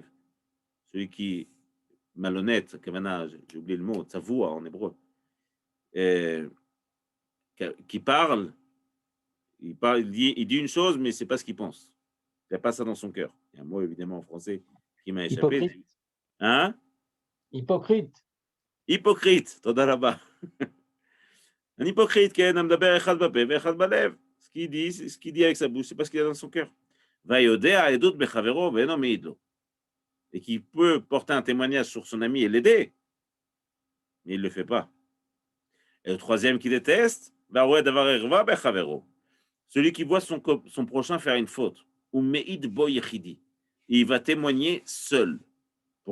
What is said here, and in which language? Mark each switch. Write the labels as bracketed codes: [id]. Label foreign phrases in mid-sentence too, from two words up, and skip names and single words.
[fr] Celui qui malhonnête, j'ai oublié le mot, Tzavoua en hébreu, qui parle, il dit une chose, mais c'est pas ce qu'il pense. Il n'a pas ça dans son cœur. Il y a un mot évidemment en français qui m'a échappé. Hypocrite. Hein? Hypocrite. Hypocrite, toda là-bas. Un hypocrite qui est un [he] מדבר אחד בפה ואחד בלב. [fr] Ce qu'il dit, c'est ce qu'il dit avec sa bouche, c'est pas ce qu'il y a dans son cœur. [he] ויודע עדות בחבירו ואינו מעיד לו. [fr] Et qui peut porter un témoignage sur son ami et l'aider, mais il ne le fait pas. Et le troisième qui déteste, celui qui voit son prochain faire une faute, [he] ומעיד בו יחידי, [fr] il va témoigner seul.